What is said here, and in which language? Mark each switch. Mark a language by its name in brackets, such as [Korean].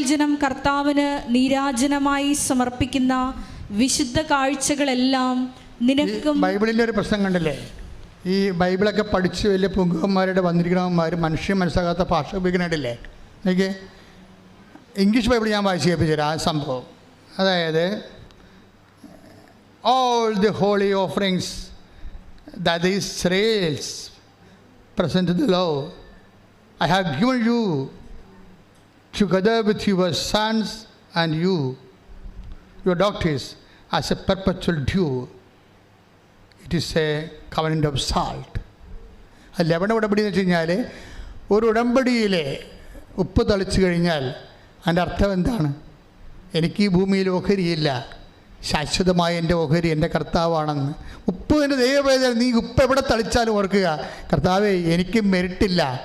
[Malayalam] ജനം കർത്താവിന് നീരാജനമായി സമർപ്പിക്കുന്ന വിശുദ്ധ കാഴ്ചകളെല്ലാം നിനക്കും. ബൈബിളിൻ്റെ ഒരു പ്രശ്നം കണ്ടില്ലേ? ഈ ബൈബിളൊക്കെ പഠിച്ച് വലിയ പുങ്കന്മാരുടെ വന്നിരിക്കണവന്മാർ മനുഷ്യൻ മനസ്സിലാകാത്ത ഭാഷ ഉപയോഗിക്കുന്നുണ്ടല്ലേ? എനിക്ക് ഇംഗ്ലീഷ് ബൈബിൾ ഞാൻ വായിച്ച് കേൾപ്പിച്ചു തരാം ആ സംഭവം. അതായത് [English] all the holy offerings that the Israels present to the Lord, I have given you together with your sons and your daughters as a perpetual due. It is a covenant of salt. [Malayalam] ആ ലവണ ഉടമ്പടി എന്ന് വെച്ച് കഴിഞ്ഞാൽ ഒരു ഉടമ്പടിയിലെ ഉപ്പ് തളിച്ചു കഴിഞ്ഞാൽ അതിൻ്റെ അർത്ഥം എന്താണ്? എനിക്ക് ഈ ഭൂമിയിൽ ഓഹരിയില്ല, ശാശ്വതമായ എൻ്റെ ഓഹരി എൻ്റെ കർത്താവാണെന്ന്. ഉപ്പ് എൻ്റെ ദൈവവേദന. നീ ഉപ്പ് എവിടെ തളിച്ചാലും ഓർക്കുക, കർത്താവേ എനിക്ക് മെറിറ്റില്ല.